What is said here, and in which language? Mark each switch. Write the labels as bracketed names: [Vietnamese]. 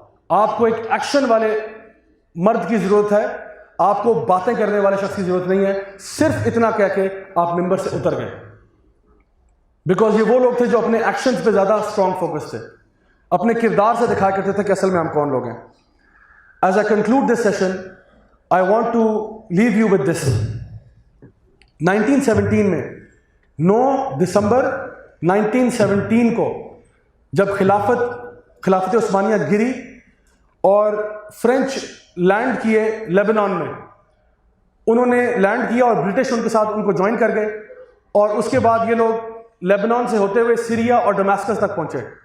[Urdu] آپ کو ایک ایکشن والے مرد کی ضرورت ہے، آپ کو باتیں کرنے والے شخص کی ضرورت نہیں ہے. صرف اتنا کہہ کے آپ ممبر سے اتر گئے، بیکاز یہ وہ لوگ تھے جو اپنے ایکشنز پہ زیادہ اسٹرانگ فوکس تھے، اپنے کردار سے دکھایا کرتے تھے کہ اصل میں ہم کون لوگ ہیں. [English] As I conclude this session, I want to leave you with this. [Urdu] 1917 میں 9 دسمبر 1917 کو جب خلافت عثمانیہ گری اور فرینچ لینڈ کیے لیبنان میں، انہوں نے لینڈ کیا اور برٹش ان کے ساتھ ان کو جوائن کر گئے، اور اس کے بعد یہ لوگ لیبنان سے ہوتے ہوئے سیریا اور ڈماسکس تک پہنچے.